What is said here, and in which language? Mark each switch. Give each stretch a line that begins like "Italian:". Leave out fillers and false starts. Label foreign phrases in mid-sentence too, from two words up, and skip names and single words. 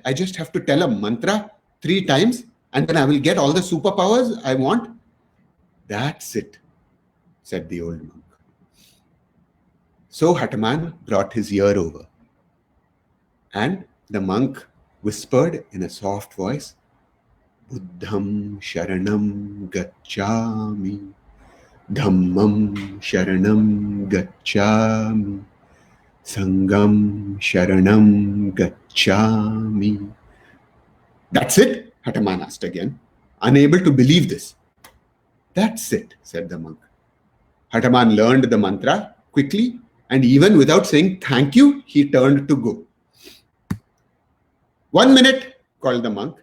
English: I just have to tell a mantra 3 times and then I will get all the superpowers I want? "That's it," said the old monk. So Hathaman brought his ear over and the monk whispered in a soft voice,
Pali: "Buddham Sharanam Gacchami, Dhammam Sharanam Gacchami, Sangam Sharanam Gacchami."
English: "That's it?" Hathaman asked again, unable to believe this. "That's it," said the monk. Hathaman learned the mantra quickly, and even without saying thank you, he turned to go. "1 minute," called the monk.